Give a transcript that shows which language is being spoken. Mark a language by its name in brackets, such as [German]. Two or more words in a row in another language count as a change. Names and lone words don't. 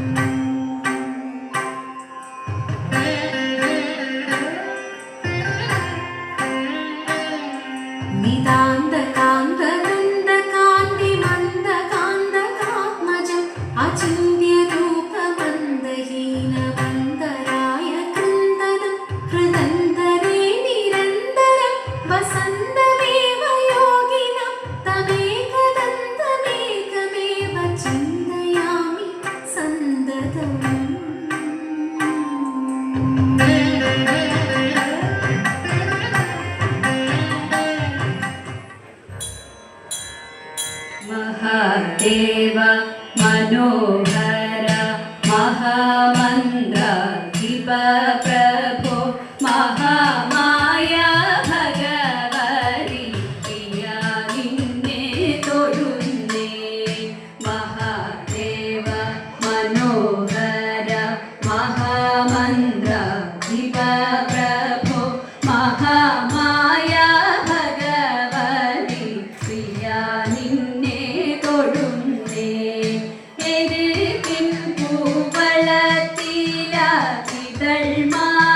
[Sanskrit] നിതാന്തകാന്തനന്ദകാന്തിമന്ദകാന്തകാത്മജം അചിന്ത്യരൂപമന്ദഹീനവന്ദരായ കൃന്ദനം ഹൃദന്തരേ നിരന്തരം വസന്തമേവ യോഗിനം തമേകദന്തമേകമേവ ചിന്തയാമി സന്തതം. महादेव मनोहर महामन्त्राधिप प्रभो महामाया भगवति प्रिया [Malayalam] നിന്നെ തൊഴുന്നേ. [Sanskrit] महादेव मनोहर महामन्त्राधिप प्रभो महामाया भगवति प्रिया [Malayalam] നിന്നെ തൊഴുന്നേ. എരുകിൻ പൂവളത്തില ഇതൾ